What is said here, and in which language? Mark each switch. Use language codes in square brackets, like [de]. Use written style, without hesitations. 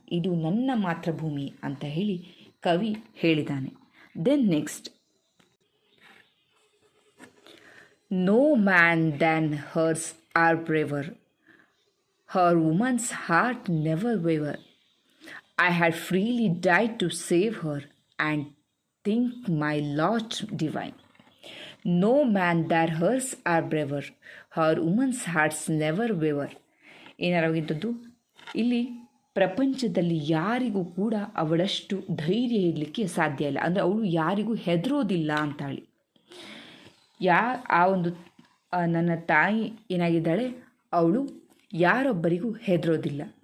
[kn] ಇದು ನನ್ನ ಮಾತೃಭೂಮಿ ಅಂತ ಹೇಳಿ ಕವಿ ಹೇಳಿದ್ದಾನೆ. [en] Then next, no man than hers are braver, her woman's heart never waver. I had freely died to save her and think my lot divine. No man that hers are braver, her woman's hearts never waver. [kn] ಏನಾರಾಗಿದ್ದದ್ದು, ಇಲ್ಲಿ ಪ್ರಪಂಚದಲ್ಲಿ ಯಾರಿಗೂ ಕೂಡ ಅವಳಷ್ಟು ಧೈರ್ಯ ಇರಲಿಕ್ಕೆ ಸಾಧ್ಯ ಇಲ್ಲ. ಅಂದರೆ ಅವಳು ಯಾರಿಗೂ ಹೆದರೋದಿಲ್ಲ ಅಂತ ಹೇಳಿ. ಆ ಒಂದು ನನ್ನ ತಾಯಿ ಏನಾಗಿದ್ದಾಳೆ, ಅವಳು ಯಾರೊಬ್ಬರಿಗೂ ಹೆದರೋದಿಲ್ಲ.